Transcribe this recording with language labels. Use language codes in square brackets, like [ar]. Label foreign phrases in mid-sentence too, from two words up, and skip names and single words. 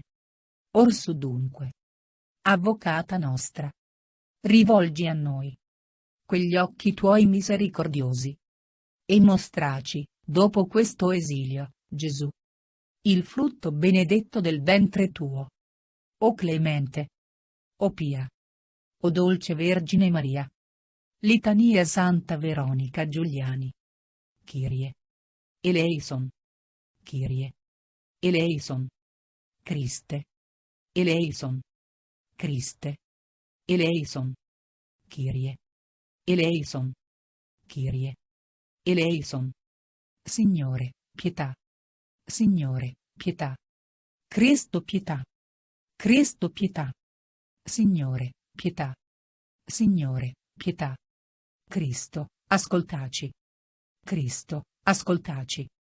[it] Orsù dunque, Avvocata nostra, rivolgi a noi quegli occhi tuoi misericordiosi e mostraci, dopo questo esilio, Gesù, il frutto benedetto del ventre tuo. O clemente, o pia, o dolce Vergine Maria. Litania Santa Veronica Giuliani. [el] Κύριε ἐλέησον. Κύριε ἐλέησον. Χριστέ ἐλέησον. Χριστέ ἐλέησον. Κύριε ἐλέησον. Κύριε ἐλέησον. [it] Signore, pietà. Signore, pietà. Cristo, pietà. Cristo, pietà. Signore, pietà. Signore, pietà. Cristo, ascoltaci. Cristo, ascoltaci.